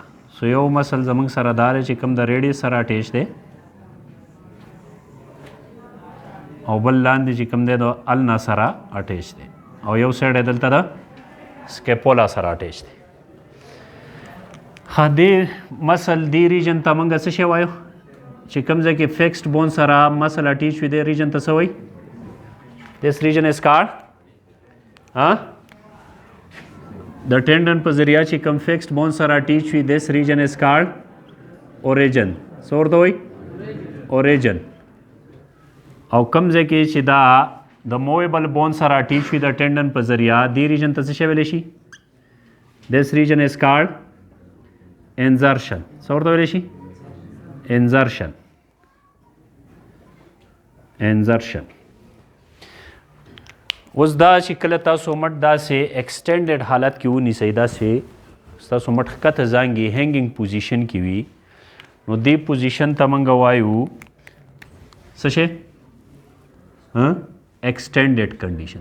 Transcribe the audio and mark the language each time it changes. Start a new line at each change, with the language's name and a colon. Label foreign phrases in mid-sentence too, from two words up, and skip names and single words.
Pashto: سو یو مسل زموږ سره دا دی چې کوم د ریډیس سره اټیچ دی او بل لاندې چې کوم دی د النا سره اټیچ دی او یو سایډ یې دلته د سکیپولا سره اټیچ دی. ښه دې مسل دې ریجن ته موږ څه شی وایو چې کوم ځای کې
English: fixed bone
Pashto: سره مسل اټیچ وي دې ریجن ته څه وایي؟
English: this region is called the tendon
Pashto: په ذریعه چې کوم فکسډ بون سره اټیچ وي
English: this region is called origin.
Pashto: څه ورته وایي؟
English: origin.
Pashto: او کوم ځای کې چې دا د
English: movable bone
Pashto: سره اټیچ وي د ټینډن په ذریعه دې ریجن ته څه شی ویلی شي؟
English: this region is called insertion.
Pashto: څه ورته ویلی شي؟ insertion. اوس دا چې کله تاسو مټ داسې
English: ایکسټینډډ حالت
Pashto: کې ونیسئ داسې ستاسو مټ ښکته زانګي
English: hanging position
Pashto: کې وي نو دې پوزیشن ته موږ وایو څه شی
English: extended condition.